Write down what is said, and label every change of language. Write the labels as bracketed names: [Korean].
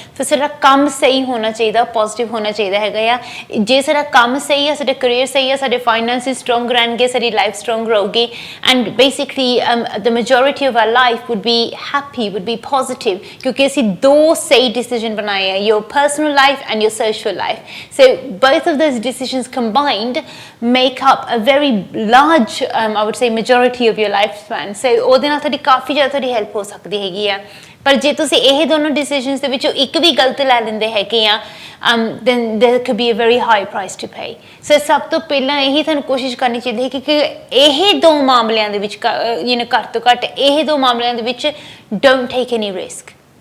[Punjabi] So ਸਾਡਾ ਕੰਮ ਸਹੀ ਹੋਣਾ ਚਾਹੀਦਾ, ਪੋਜ਼ਿਟਿਵ ਹੋਣਾ ਚਾਹੀਦਾ ਹੈਗਾ ਆ. ਜੇ ਸਾਡਾ ਕੰਮ ਸਹੀ ਆ, ਸਾਡਾ ਕਰੀਅਰ ਸਹੀ ਆ, ਸਾਡੇ ਫਾਈਨੈਂਸਿਸ ਸਟਰੋਂਗ ਰਹਿਣਗੇ, ਸਾਡੀ ਲਾਈਫ ਸਟਰੋਂਗ ਰਹੂਗੀ, [English] and basically the majority of our life would be happy, would be positive, [Punjabi] ਕਿਉਂਕਿ ਅਸੀਂ ਦੋ ਸਹੀ ਡਿਸੀਜਨ ਬਣਾਏ ਆ, [English] your personal life and your social life. So both of those decisions combined make up a very large, I would say, majority of your lifespan. [Punjabi] So ਉਹਦੇ ਨਾਲ ਤੁਹਾਡੀ ਕਾਫੀ ਜ਼ਿਆਦਾ ਤੁਹਾਡੀ ਹੈਲਪ ਹੋ ਸਕਦੀ ਹੈਗੀ ਆ. ਪਰ ਜੇ ਤੁਸੀਂ ਇਹ ਦੋਨੋਂ ਡਿਸੀਜਨਸ ਦੇ ਵਿੱਚੋਂ ਇੱਕ ਵੀ ਗਲਤ ਲੈ ਲੈਂਦੇ ਹੈਗੇ ਆ, [English] then there could be a very high price to pay. [Punjabi] So ਸਭ ਤੋਂ ਪਹਿਲਾਂ ਇਹੀ ਤੁਹਾਨੂੰ ਕੋਸ਼ਿਸ਼ ਕਰਨੀ ਚਾਹੀਦੀ ਹੈ ਕਿ ਇਹ ਦੋ ਮਾਮਲਿਆਂ ਦੇ ਵਿੱਚ ਘੱਟ ਤੋਂ ਘੱਟ ਇਹ ਦੋ ਮਾਮਲਿਆਂ ਦੇ ਵਿੱਚ [English] don't take any risk.